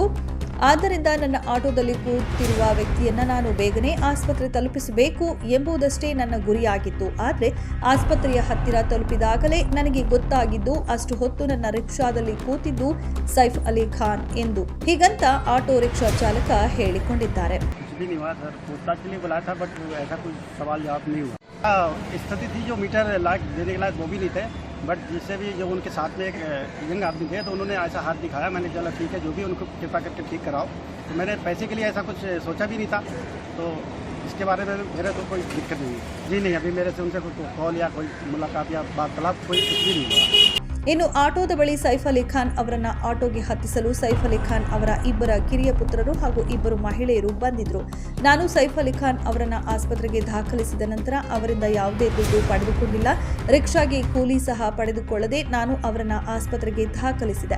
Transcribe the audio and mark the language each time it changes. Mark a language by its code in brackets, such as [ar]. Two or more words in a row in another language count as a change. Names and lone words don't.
[kn] ಆದ್ದರಿಂದ ನನ್ನ ಆಟೋದಲ್ಲಿ ಕೂತಿರುವ ವ್ಯಕ್ತಿಯನ್ನ ನಾನು ಬೇಗನೆ ಆಸ್ಪತ್ರೆ ತಲುಪಿಸಬೇಕು ಎಂಬುದಷ್ಟೇ ನನ್ನ ಗುರಿಯಾಗಿತ್ತು. ಆದರೆ ಆಸ್ಪತ್ರೆಯ ಹತ್ತಿರ ತಲುಪಿದಾಗಲೇ ನನಗೆ ಗೊತ್ತಾಗಿದ್ದು ಅಷ್ಟು ಹೊತ್ತು ನನ್ನ ರಿಕ್ಷಾದಲ್ಲಿ ಕೂತಿದ್ದು ಸೈಫ್ ಅಲಿ ಖಾನ್ ಎಂದು. ಹೀಗಂತ ಆಟೋ ರಿಕ್ಷಾ ಚಾಲಕ ಹೇಳಿಕೊಂಡಿದ್ದಾರೆ. [hi] स्थिति थी जो मीटर लाइट देने के लायक वो भी नहीं थे, बट जिससे भी जो उनके साथ में एक यंग आदमी थे तो उन्होंने ऐसा हाथ दिखाया. मैंने चला ठीक है, जो भी उनको कृपा करके ठीक कराओ. तो मैंने पैसे के लिए ऐसा कुछ सोचा भी नहीं था, तो इसके बारे में मेरे तो कोई दिक्कत नहीं है. जी नहीं, अभी मेरे से उनसे कोई कॉल या कोई मुलाकात या वार्तालाप कोई कुछ भी नहीं हुआ. [kn] ಇನ್ನು ಆಟೋದ ಬಳಿ ಸೈಫ್ ಅಲಿ ಖಾನ್ ಅವರನ್ನ ಆಟೋಗೆ ಹತ್ತಿಸಲು ಸೈಫ್ ಅಲಿ ಖಾನ್ ಅವರ ಇಬ್ಬರ ಕಿರಿಯ ಪುತ್ರರು ಹಾಗೂ ಇಬ್ಬರು ಮಹಿಳೆಯರು ಬಂದಿದ್ರು. ನಾನು ಸೈಫ್ ಅಲಿ ಖಾನ್ ಅವರನ್ನ ಆಸ್ಪತ್ರೆಗೆ ದಾಖಲಿಸಿದ ನಂತರ ಅವರಿಂದ ಯಾವುದೇ ದುಡ್ಡು ಪಡೆದುಕೊಂಡಿಲ್ಲ. ರಿಕ್ಷಾಗೆ ಕೂಲಿ ಸಹ ಪಡೆದುಕೊಳ್ಳದೆ ನಾನು ಅವರನ್ನ ಆಸ್ಪತ್ರೆಗೆ ದಾಖಲಿಸಿದೆ.